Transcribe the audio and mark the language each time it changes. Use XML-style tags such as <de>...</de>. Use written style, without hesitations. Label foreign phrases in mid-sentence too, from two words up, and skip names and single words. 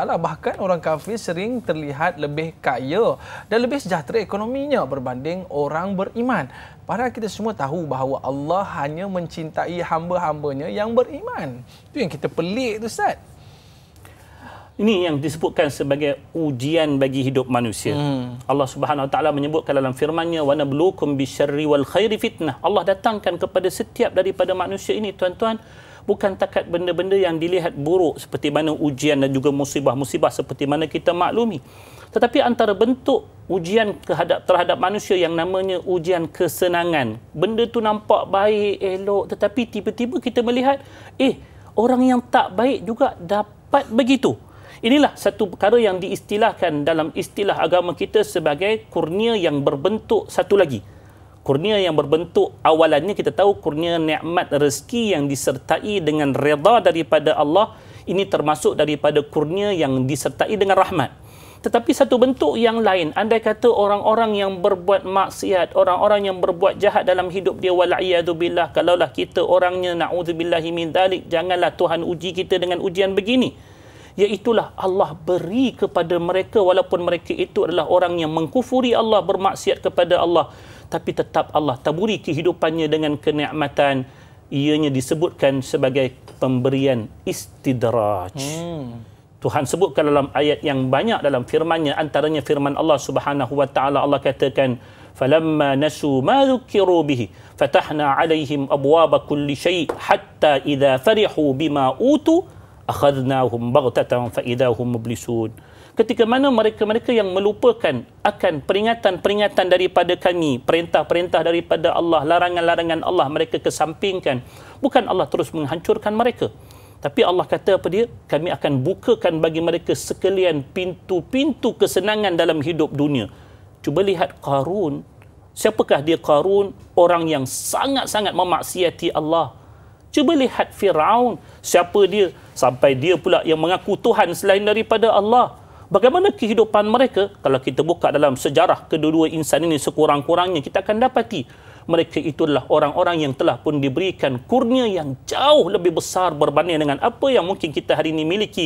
<ms>Bahkan orang kafir sering terlihat lebih kaya dan lebih sejahtera ekonominya berbanding orang beriman. Padahal kita semua tahu bahawa Allah hanya mencintai hamba-hambanya yang beriman. Itu yang kita pelik tu, Ustaz. Ini yang disebutkan sebagai ujian bagi hidup manusia. Allah</ms> <ar>سبحانه وتعالى</ar> <ms>menyebutkan dalam firman-Nya,</ms> <ar>ونبلوكم بالشر والخير فتنة.</ar> <ms>Allah datangkan kepada setiap daripada manusia ini, tuan-tuan, bukan takat benda-benda yang dilihat buruk seperti mana ujian dan juga musibah-musibah seperti mana kita maklumi. Tetapi antara bentuk ujian terhadap manusia yang namanya ujian kesenangan. Benda tu nampak baik, elok, tetapi tiba-tiba kita melihat, orang yang tak baik juga dapat begitu. Inilah satu perkara yang diistilahkan dalam istilah agama kita sebagai kurnia yang berbentuk satu lagi. Kurnia yang berbentuk, awalannya kita tahu kurnia nikmat rezeki yang disertai dengan redha daripada Allah. Ini termasuk daripada kurnia yang disertai dengan rahmat. Tetapi satu bentuk yang lain, andai kata orang-orang yang berbuat maksiat, orang-orang yang berbuat jahat dalam hidup dia, wal'iyadzubillah, kalaulah kita orangnya,</ms> <ar>نعوذ بالله من ذلك,</ar> <ms>janganlah Tuhan uji kita dengan ujian begini. Iaitulah Allah beri kepada mereka, walaupun mereka itu adalah orang yang mengkufuri Allah, bermaksiat kepada Allah, tapi tetap Allah taburi kehidupannya dengan kenikmatan. Ianya disebutkan sebagai pemberian istidraj. Tuhan sebutkan dalam ayat yang banyak dalam firman-Nya, antaranya firman Allah</ms> <ar>سبحانه وتعالى.</ar> <ms>Allah katakan,</ms> <ar>فلما نسوا ما ذكروا به فتحنا عليهم أبواب كل شيء حتى إذا فرحوا بما أوتوا أخذناهم بغتة فإذا هم مبلسون.</ar> <ms>Ketika mana mereka-mereka yang melupakan akan peringatan-peringatan daripada kami, perintah-perintah daripada Allah, larangan-larangan Allah, mereka kesampingkan, bukan Allah terus menghancurkan mereka. Tapi Allah kata apa dia? Kami akan bukakan bagi mereka sekalian pintu-pintu kesenangan dalam hidup dunia. Cuba lihat Qarun. Siapakah dia Qarun? Orang yang sangat-sangat memaksiati Allah. Cuba lihat Firaun. Siapa dia? Sampai dia pula yang mengaku Tuhan selain daripada Allah. Bagaimana kehidupan mereka? Kalau kita buka dalam sejarah kedua-dua insan ini sekurang-kurangnya, kita akan dapati mereka itulah orang-orang yang telah pun diberikan kurnia yang jauh lebih besar berbanding dengan apa yang mungkin kita hari ini miliki.</ms>